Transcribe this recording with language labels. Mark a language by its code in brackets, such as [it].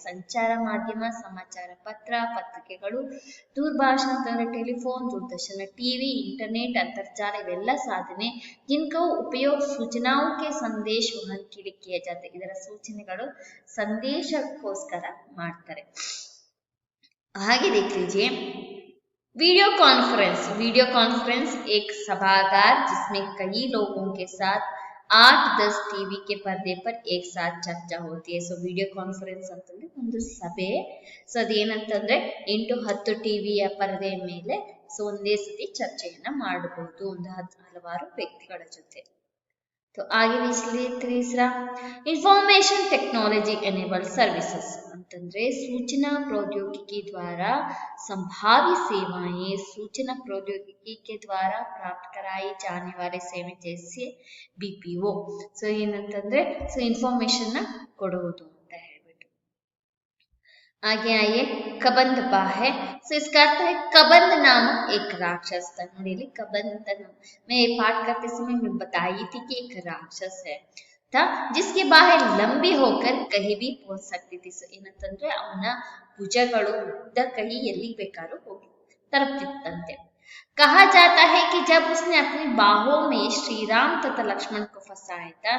[hi] संचार माध्यम, समाचार पत्र, ಪತ್ರಿಕೆಗಳು, दूरभाष [kn] ಅಂತಂದ್ರೆ ಟೆಲಿಫೋನ್, [hi] दूरदर्शन टीवी, इंटरनेट, अंतर्जाल [kn] ಇವೆಲ್ಲ ಸಾಧನೆ [hi] जिनका उपयोग सूचनाओं के संदेश वहन के लिए किया जाते हैं। [kn] ಇದರ ಸೂಚನೆಗಳು ಸಂದೇಶಕ್ಕೋಸ್ಕರ ಮಾಡ್ತಾರೆ। [hi] आगे देख लीजिए वीडियो कॉन्फ्रेंस एक सभागार जिसमें कई लोगों के साथ 8-10 टीवी के पर्दे पर एक साथ चर्चा होती है। [kn] सो वीडियो कॉन्फ्रेंस ಅಂತಂದ್ರೆ ಒಂದು ಸಭೆ। ಸೊ ಅದೇನಂತಂದ್ರೆ 8-10 ಟಿವಿಯ ಪರದೆ ಮೇಲೆ ಸೊ ಒಂದೇ ಸತಿ ಚರ್ಚೆಯನ್ನ ಮಾಡಬಹುದು ಒಂದು ಹಲವಾರು ವ್ಯಕ್ತಿಗಳ ಜೊತೆ। [hi] तो आगे इसलिए तीसरा इंफॉर्मेशन टेक्नोलॉजी एनेबल्ड सर्विसेज ಅಂತಂದ್ರೆ सूचना प्रौद्योगिकी द्वारा संभावित सेवाएं सूचना प्रौद्योगिकी के द्वारा प्राप्त कराई जाने वाले सेवे जैसे BPO। [kn] सो ಏನಂತಂದ್ರೆ सो इंफॉर्मेशन ನ ಕೊಡುವುದು ಅಂತ ಹೇಳ್ಬಿಟ್ಟು। [hi] आगे आइए कबंध है। सो इसका अर्थ है कबंध नामक एक राक्षस था। ನೋಡಿ कबंध मैं ये पाठ करते समय मैं बताई थी कि एक राक्षस है था जिसके बाहें लंबी होकर कहीं भी पहुंच सकती थी। [kn] सो ಏನಂತಂದ್ರೆ ಅವನ ಭುಜಗಳು ಉದ್ದ ಕೈ ಎಲ್ಲಿ ಬೇಕಾದ್ರೂ ಹೋಗಿ ತಲುಪ್ತಿತ್ತಂತೆ। [hi] कहा जाता है कि जब उसने अपनी बाहों में श्री राम तथा लक्ष्मण को फंसाया था।